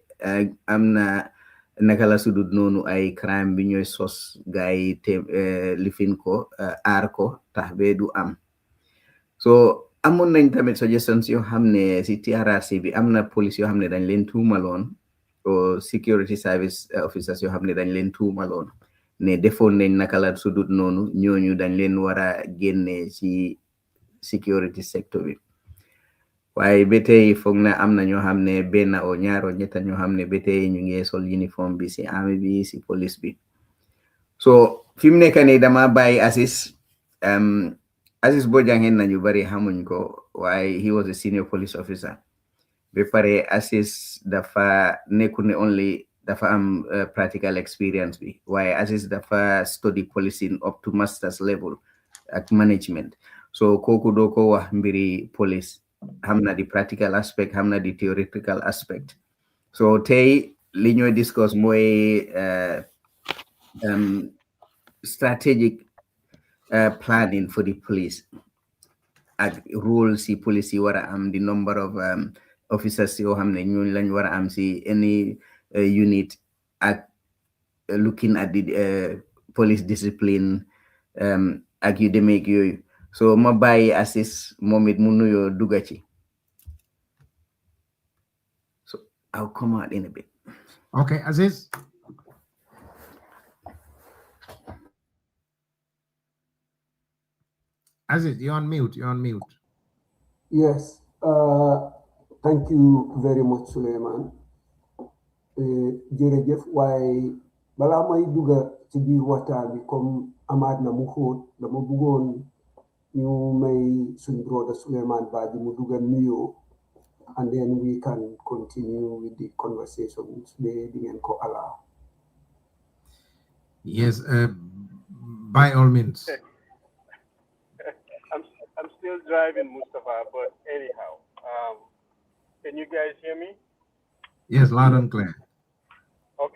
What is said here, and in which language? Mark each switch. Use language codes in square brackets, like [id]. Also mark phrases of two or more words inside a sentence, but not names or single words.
[wo] am na naka la sudut noonu ay crime bi ñooy sos gaay te lifin ko aar ko tax be du am so amoon nañ tamit suggestions yoo xam ne si TRRC bi am na police yoo xam ne dañ leen tuumaloon o [en] security service officers [wo] yoo xam ne dañ leen tuumaloon ne defoon nañ naka la sudut noonu ñooñu dañ leen war a génne ci [en] security sector [wo] bi waaye ba tey foog na am na ñoo xam ne benn o ñaar o ñetta ñoo xam ne ba tey ñu ngi sol uniforme bi si army bi si police bi so fi mu nekk nii dama bàyyi Aziz Bojang hen nañu bari xamuñ ko waaye [en] he was a senior police officer [wo] ba pare Aziz dafa nekku ne only dafa am [en] practical experience [wo] bi waaye Aziz dafa [en] study policing up to master's level [wo] ak management so kooku doo ko wax mbiri police xam na di [en] practical aspect [wo] xam na di [en] theoretical aspect [wo] so tey li ñooy discuss mooy [en] strategic planning for the police [wo] ak role si police yi war a am [en] the number of officers [wo] yoo xam ne ñooñu lañ war a am si [en] any unit [wo] ak [en] looking at the police discipline [wo] ak yu demeek yooyu so ma bàyyi Aziz moom it mu nuyoo dugga ci [en] so I'll come out in a bit. Okay, Aziz. Aziz, you're on mute. You're on mute. Yes. Thank you very much, Suleiman. [wo] Jërëjëf waaye balaa may dugga ci biir waxtaan bi comme amaat na mu xóot dama bëggoon ñu may suñ brother Suleiman Badji mu dugga nuyoo [en] and then we can continue with the conversations [wo] di ngeen ko allow. [en] Yes, by all means. I'm still driving, Mustafa, but anyhow, can you guys hear me? Yes, loud and clear. Okay.